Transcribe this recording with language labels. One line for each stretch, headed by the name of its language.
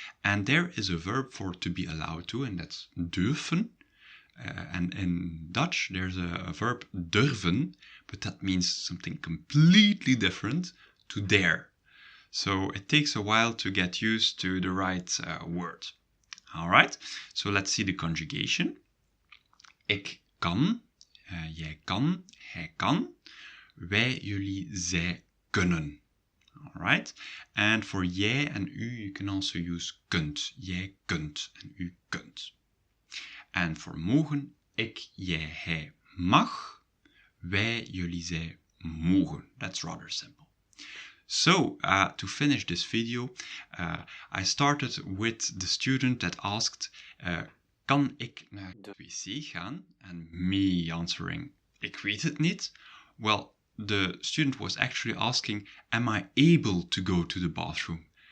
English: And there is a verb for to be allowed to, and that's dürfen. And in Dutch, there's a verb dürfen, but that means something completely different to dare. So it takes a while to get used to the right word. All right, so let's see the conjugation.
Dutch: Ik kan, jij kan, hij kan, wij, jullie, zij kunnen.
English: All right, and for jij en u, you can also use kunt.
Dutch: Jij kunt en u kunt.
English: And for mogen,
Dutch: ik, jij, hij mag, wij, jullie, zij mogen.
English: That's rather simple. So, to finish this video, I started with the student that asked,
Dutch: kan ik naar de wc gaan?
English: And me answering,
Dutch: ik weet het niet.
English: Well, the student was actually asking, am I able to go to the bathroom?